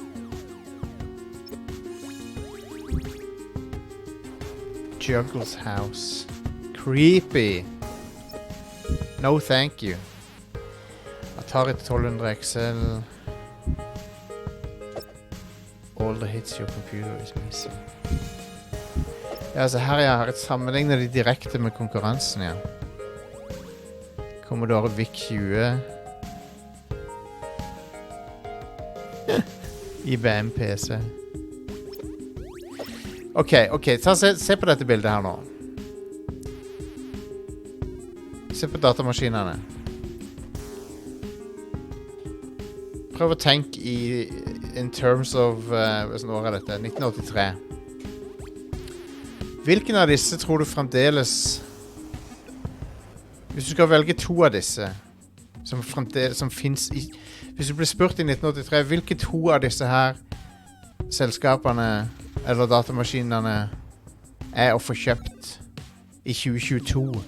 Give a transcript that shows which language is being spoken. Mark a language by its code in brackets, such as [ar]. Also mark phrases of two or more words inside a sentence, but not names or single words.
[en] Juggles house. Creepy. No thank you. Atari 1200 XL. All the hits your computer is missing. [no] Ja, så her jeg har et sammenlignet de direkte med konkurransen, ja. [en] Commodore VIC-20. IBM PC. [no] Ok, se på dette bildet her nå. Se på datamaskinene. Prøv å tenke [en] in terms of [no] hvilken år er dette? 1983. Hvilken av disse tror du fremdeles, hvis du skal velge to av disse som finnes i, hvis du blir spurt i 1983, hvilke to av disse her selskapene eller datamaskinene er å få kjøpt i 2022?